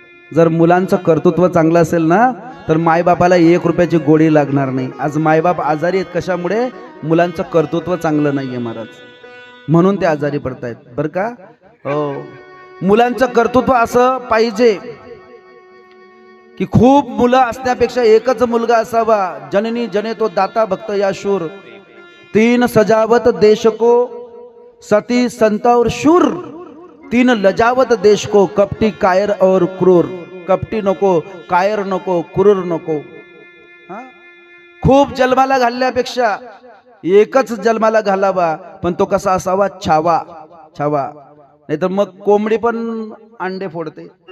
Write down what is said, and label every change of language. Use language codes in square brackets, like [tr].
[mr] जर मुलांचं कर्तृत्व चांगलं असेल ना, तर मायबापाला 1 रुपयाची गोडी लागणार नाही. आज मायबाप आजारी आहेत कशामुळे? मुलांचं कर्तृत्व चांगलं नाहीये महाराज, म्हणून ते आजारी पडतायत बरं का. हो, मुलांचं कर्तृत्व असं पाहिजे की खूप मुलं असण्यापेक्षा एकच मुलगा असावा. [hi] जननी जने तो दाता भक्त या शूर, 3 सजावत देश को, सती संत और शूर, 3 लजावत देश को, कपटी कायर और क्रूर. [mr] कपटी नको, कायर नको, क्रूर नको. खूप जन्माला घालण्यापेक्षा एकच जन्माला घालावा, पण तो कसा असावा? छावा, छावा. नाहीतर मग कोंबडी पण अंडे फोडते.